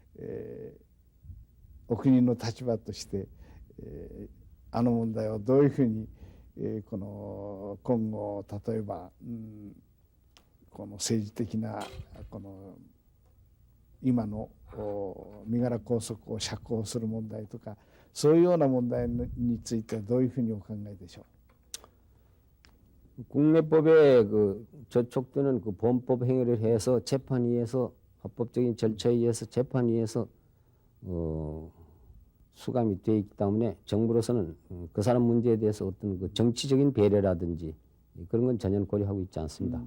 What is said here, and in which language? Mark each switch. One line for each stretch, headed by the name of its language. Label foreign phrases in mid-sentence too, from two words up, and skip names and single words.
Japanese: お国の立場として、あの問題をどういうふうにこの今後例えば、この政治的なこの今の身柄拘束を釈放する問題とか、そういうような問題についてはどういうふうにお考えでしょう。
Korean: 국내법에 그 저촉되는 그 범법 행위를 해서 재판위에서 합법적인 절차에 의해서 재판위에서 수감이 되어 있기 때문에 정부로서는 그 사람 문제에 대해서 어떤 그 정치적인 배려라든지 그런 건 전혀 고려하고 있지 않습니다.